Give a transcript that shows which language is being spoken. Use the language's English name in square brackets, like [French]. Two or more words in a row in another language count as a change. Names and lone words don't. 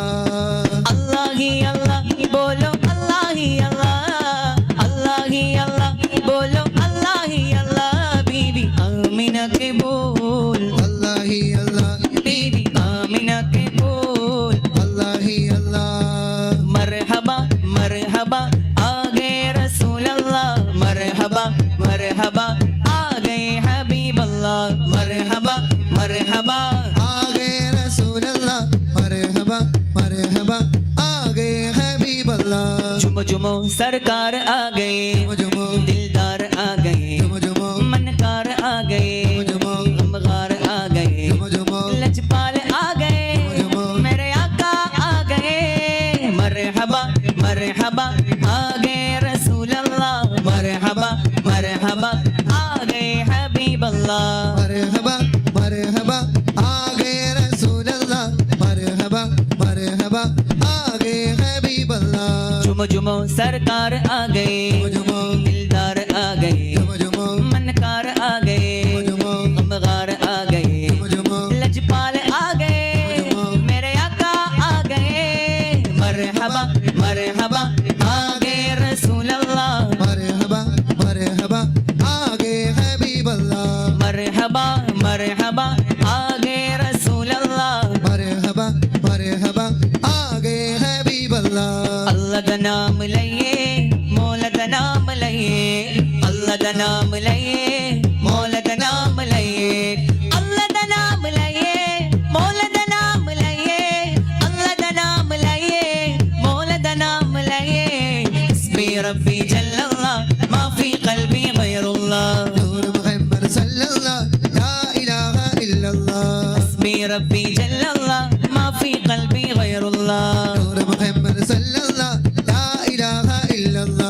[Urdu] اللہ ہی اللہ بولو اللہ ہی اللہ اللہ ہی اللہ بولو اللہ ہی اللہ بی بی آمنہ کے بول اللہ ہی اللہ بی بی آمنہ کے بول اللہ ہی اللہ مرحبا مرحبا آ گئے رسول اللہ مرحبا مرحبا آ گئے حبیب اللہ مرحبا مرحبا آ گئے رسول اللہ مرحبا مرحبا آ گئے حبیب اللہ جھومو جھومو سرکار آ گئے जुमो دلدار آ گئے जुमो منکار آ گئے जुमो غمگار آ گئے जुमो لجپال آ گئے میرے آقا آ گئے مرحبا مرحبا آ گئے رسول اللہ مرحبا مرحبا آ گئے حبیب اللہ مرحبا مرحبا آ گئے رسول اللہ مرحبا مرحبا آ گئے حبیب اللہ جھومو جھومو سرکار آ گئے जुमो دلدار آ گئے जुमो منکار آ گئے जुमो غمگار آ گئے जुमो لجپال آ گئے میرے آقا آ گئے مرحبا مرحبا آ گئے رسول اللہ مرحبا مرحبا آ گئے حبیب اللہ مرحبا مرحبا آ گئے رسول اللہ مرحبا مرحبا آ گئے حبیب اللہ [Punjabi] ਅੱਲਾਹ ਦਾ ਨਾਮ ਲਈਏ ਮੌਲਾ ਦਾ ਨਾਮ ਲਈਏ ਅੱਲਾਹ ਦਾ ਨਾਮ ਲਈਏ ਮੌਲਾ ਦਾ ਨਾਮ ਲਈਏ ਅੱਲਾਹ ਦਾ ਨਾਮ ਲਈਏ ਮੌਲਾ ਦਾ ਨਾਮ ਲਈਏ ਅੱਲਾਹ ਦਾ ਨਾਮ ਲਈਏ ਮੌਲਾ ਦਾ ਨਾਮ ਲਈਏ [Arabic] حسبي ربي جل الله ما في قلبي غير الله نور محمد صلى الله لا إله إلا الله حسبي ربي جل الله ما في قلبي غير الله نور محمد صلى الله لا إله إلا الله